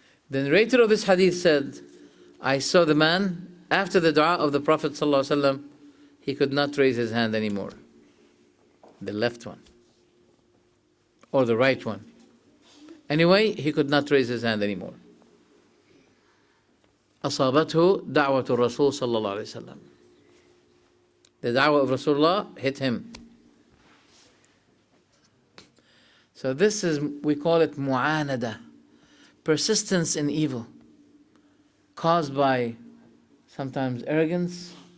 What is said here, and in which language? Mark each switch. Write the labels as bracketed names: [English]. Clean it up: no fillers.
[English] The narrator of this hadith said, I saw the man, after the dua of the Prophet ﷺ, he could not raise his hand anymore. The left one. Or the right one. Anyway, he could not raise his hand anymore. [Arabic] أصابته دعوة الرسول صلى الله عليه وسلم. [English] The da'wah of Rasulullah hit him. So this is, we call it mu'anada, persistence in evil, caused by sometimes arrogance.